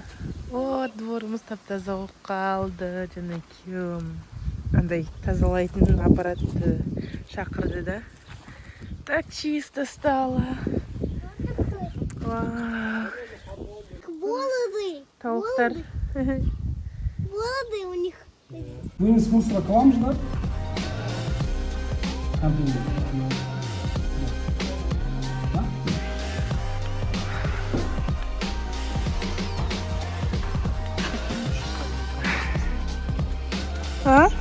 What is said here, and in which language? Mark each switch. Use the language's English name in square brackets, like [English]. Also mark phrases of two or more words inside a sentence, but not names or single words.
[Kazakh] О, дворымыз тап-таза болып қалды. Және күйеуім андай тазалайтын аппаратты шақырды да. [Russian] Так чисто стало. Бороды. [Kazakh] Тауықтар. [Russian] Бороды у них. Вынес мусора к вам же, да? А?